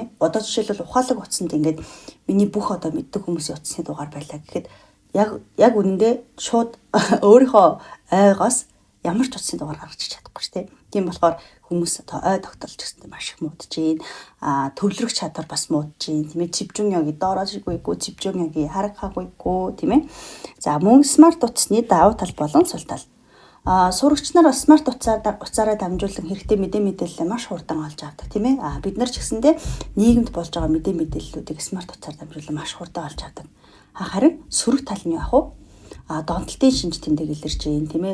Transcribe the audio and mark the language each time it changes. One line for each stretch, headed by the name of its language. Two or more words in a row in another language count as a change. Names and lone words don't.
Mongolian: Одоо жишээлбэл ухаалаг утсанд ингээд миний бүх одоо мэддэг хүмүүсийн утасны дугаар байлаа гэхэд яг үнэндээ шууд өөрийнхөө ойгоос ямар ч утасны дугаар гаргаж чадахгүй шүү дээ. Тийм болохоор хүмүүс одоо ой тогтолж гэсэн маш их муудаж байна. Төвлөрөх чадвар бас муудаж байна. Тийм ээ.
Korean: 집중력이 떨어지고 있고 집중력이 하락하고 있고
Mongolian: тийм ээ. За мөн смарт утасны давуу тал болон сул тал. Сурагч нар смарт утсаараа дамжуулан хэрэгтэй мэдээлэлээ маш хурдан олж авдаг тийм ээ. Бид нар ч гэсэндээ нийгэмд болж байгаа мэдээллүүдийг смарт утсаар дамжуулан маш хурдан олж авдаг. Харин сөрөг тал нь яах вэ? Донтолтын шинж тэмдэг илэрч байна тийм ээ.